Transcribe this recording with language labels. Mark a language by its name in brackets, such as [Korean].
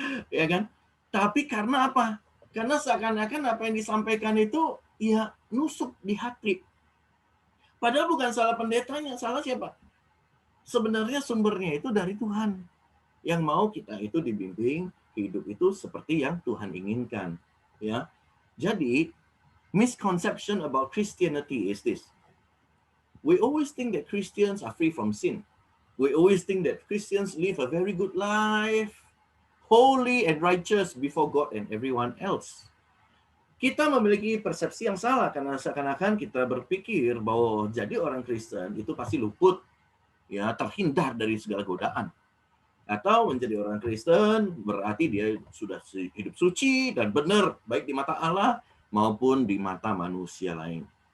[Indonesian] Ya kan? Tapi karena apa? Karena seakan-akan apa yang disampaikan itu ya nusuk di hati. Padahal bukan salah pendetanya, salah siapa? Sebenarnya sumbernya itu dari Tuhan. Yang mau kita itu dibimbing hidup itu seperti yang Tuhan inginkan, ya. Jadi, [English] misconception about Christianity is this. We always think that Christians are free from sin. We always think that Christians live a very good life, holy and righteous before God and everyone else. [Indonesian] Kita memiliki persepsi yang salah karena seakan-akan kita berpikir bahwa jadi orang Kristen itu pasti luput, ya, terhindar dari segala godaan. Atau menjadi orang Kristen berarti dia sudah hidup suci dan benar baik di mata Allah maupun di mata manusia lain.